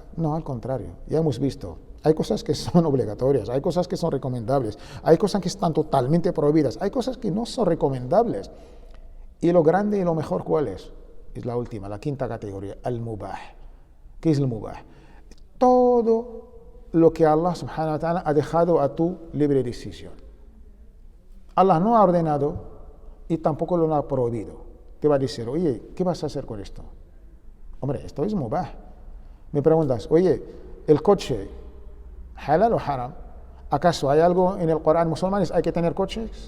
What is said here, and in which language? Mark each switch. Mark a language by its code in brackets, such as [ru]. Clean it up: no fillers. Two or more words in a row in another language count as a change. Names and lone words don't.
[es] No, al contrario, ya hemos visto. Hay cosas que son obligatorias, hay cosas que son recomendables, hay cosas que están totalmente prohibidas, hay cosas que no son recomendables. Y lo grande y lo mejor, ¿cuál es? Es la última, la 5ª categoría, al-mubah. ¿Qué es el mubah? Todo lo que Allah subhanahu wa ta'ala ha dejado a tu libre decisión. Allah no ha ordenado y tampoco lo ha prohibido. Te va a decir, oye, ¿qué vas a hacer con esto? Hombre, esto es mubah. Me preguntas, oye, ¿el coche halal o haram? ¿Acaso hay algo en el Corán musulmanes hay que tener coches?